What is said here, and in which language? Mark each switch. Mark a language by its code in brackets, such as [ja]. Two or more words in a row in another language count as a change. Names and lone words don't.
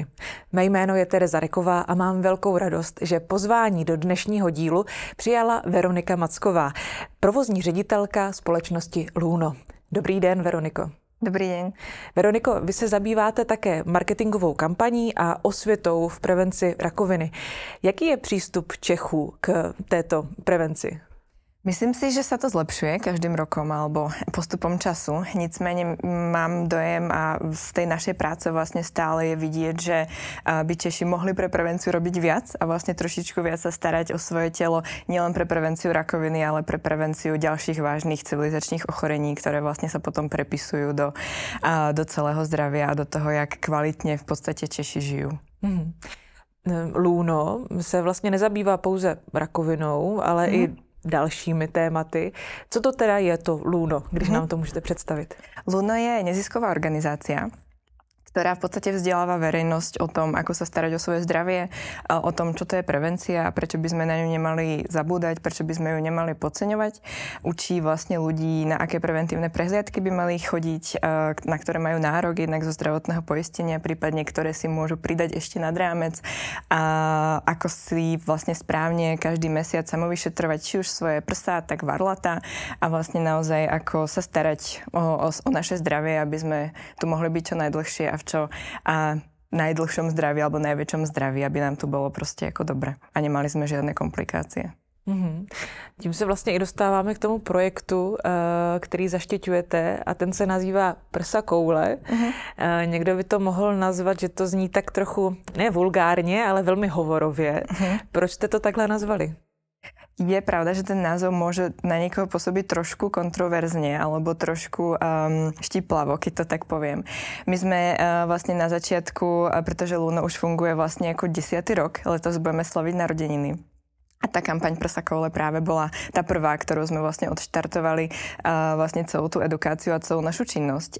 [cs] Mé jméno je Tereza Reková a mám velkou radost, že pozvání do dnešního dílu přijala Veronika Macková, provozní ředitelka společnosti Luno. Dobrý den, Veroniko. Dobrý den. Veroniko, vy se zabýváte také marketingovou kampaní a osvětou v prevenci rakoviny. Jaký je přístup Čechů k této prevenci? [sk] Myslím si, že sa to zlepšuje každým rokom alebo postupom času. [cs] Nicméně mám dojem [sk] a z tej našej práce vlastne stále je vidieť, že by Češi mohli pre prevenciu robiť viac a vlastne trošičku viac sa starať o svoje telo, nielen pre prevenciu rakoviny, ale pre prevenciu ďalších vážnych civilizačných ochorení, ktoré vlastne sa potom prepisujú do celého zdravia a do toho, jak kvalitne v podstate Češi žijú. [cs] Luno se vlastně nezabývá pouze rakovinou, ale i dalšími tématy. Co to teda je to Luno, když nám to můžete představit? [sk] Luno je nezisková organizácia, ktorá v podstate vzdeláva verejnosť o tom, ako sa starať o svoje zdravie, o tom, čo to je prevencia a prečo by sme na ňu nemali zabúdať, prečo by sme ju nemali podceňovať. Učí vlastne ľudí, na aké preventívne prehliadky by mali chodiť, na ktoré majú nárok jednak zo zdravotného poistenia, prípadne ktoré si môžu pridať ešte nad rámec a ako si vlastne správne každý mesiac samovyšetrovať či už svoje prsá, tak varlata a vlastne naozaj ako sa starať o naše zdravie, aby sme tu mohli byť čo najdlhšie a v čo najdlhšom zdraví alebo najväčšom zdraví, aby nám tu bolo [cs] prostě jako [sk] dobre a nemali [cs] jsme žádné [sk] komplikácie. [cs] Tím se vlastně i dostáváme k tomu projektu, který zaštiťujete a ten se nazývá Prsa koule. Někdo by to mohl nazvat, že to zní tak trochu, ne vulgárně, ale velmi hovorově. Proč jste to takhle nazvali? [sk] Je pravda, že ten názov môže na niekoho pôsobiť trošku kontroverzne alebo trošku štiplavo, keď to tak poviem. My sme vlastne na začiatku, pretože Luno už funguje vlastne ako 10. rok, letos budeme slaviť narodeniny. A tá kampaň Prsa koule práve bola tá prvá, ktorú sme vlastne odštartovali vlastne celú tú edukáciu a celú našu činnosť.